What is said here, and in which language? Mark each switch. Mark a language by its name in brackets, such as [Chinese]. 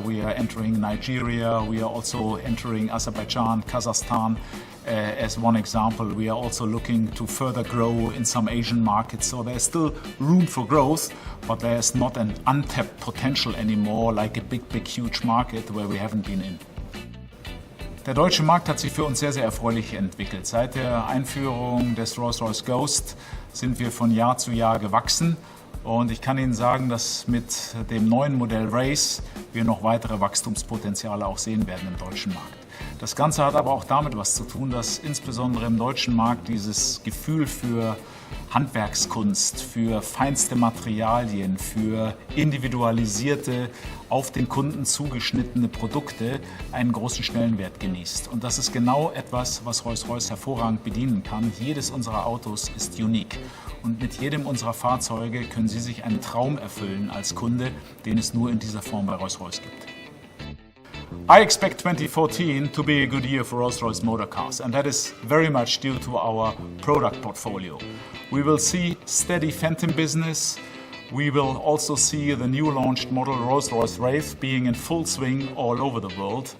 [English] We are entering Nigeria. We are also entering Azerbaijan, Kazakhstan. As one example, we are also looking to further grow in some Asian markets. So there's still room for growth, but there's not an untapped potential anymore, like a big, huge market where we haven't been in. [German] Der deutsche Markt hat sich für uns sehr, sehr erfreulich entwickelt. Seit der Einführung des Rolls-Royce Ghost sind wir von Jahr zu Jahr gewachsen. Und ich kann Ihnen sagen, dass mit dem neuen Modell Wraith wir noch weitere Wachstumspotenziale auch sehen werden im deutschen Markt. Das Ganze hat aber auch damit was zu tun, dass insbesondere im deutschen Markt dieses Gefühl für Handwerkskunst, für feinste Materialien, für individualisierte, auf den Kunden zugeschnittene Produkte einen großen Stellenwert genießt. Und das ist genau etwas, was Rolls-Royce hervorragend bedienen kann. Jedes unserer Autos ist unique. Und mit jedem unserer Fahrzeuge können Sie sich einen Traum erfüllen als Kunde, den es nur in dieser Form bei Rolls-Royce gibt. [English] I expect 2014 to be a good year for Rolls-Royce Motor Cars, and that is very much due to our product portfolio. We will see steady Phantom business. We will also see the new launched model Rolls-Royce Wraith being in full swing all over the world.